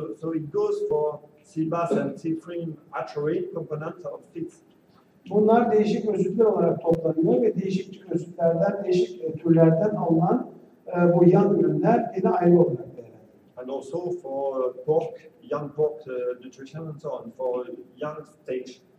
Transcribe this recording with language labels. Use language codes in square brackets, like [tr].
[en] So it goes for sea bass and sea bream hatchery components of feeds. [tr] bunlar değişik özütler olarak toplanıyor ve değişik özütlerden, değişik türlerden alınan bu yan ürünler yine ayrı olarak değerlendiriyor. [en] And also for pork, young pork nutrition and so on, for young stage.